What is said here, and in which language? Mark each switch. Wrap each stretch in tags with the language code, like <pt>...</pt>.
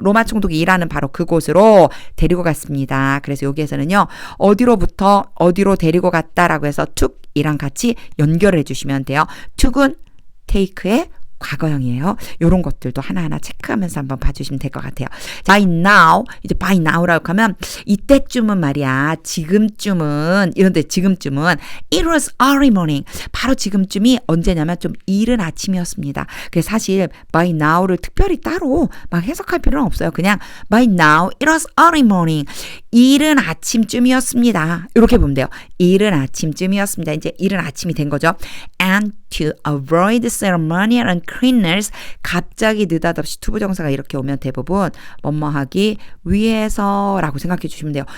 <ko>로마 총독이 일하는 바로 그곳으로 데리고 갔습니다. 그래서 여기에서는요. 어디로부터 어디로 데리고 갔다라고 해서 took이랑 같이 연결을 해주시면 돼요. took은 take의 과거형이에요. 이런 것들도 하나하나 체크하면서 한번 봐주시면 될 것 같아요. By now, 이제 by now라고 하면 이때쯤은 말이야. 지금쯤은 이런데 지금쯤은</ko> <en>it was early morning.</en> <ko>바로 지금쯤이 언제냐면 좀 이른 아침이었습니다. 그래서 사실 by now를 특별히 따로 막 해석할 필요는 없어요. 그냥</ko> <en>by now it was early morning.</en> <ko>이른 아침쯤이었습니다. 이렇게 보면 돼요. 이른 아침쯤이었습니다. 이제 이른 아침이 된 거죠.</ko> <en>And to avoid ceremonial uncleanness</en> <ko>갑자기 느닷없이 투부정사가 이렇게 오면 대부분 뭐뭐하기 위해서라고 생각해 주시면 돼요.</ko>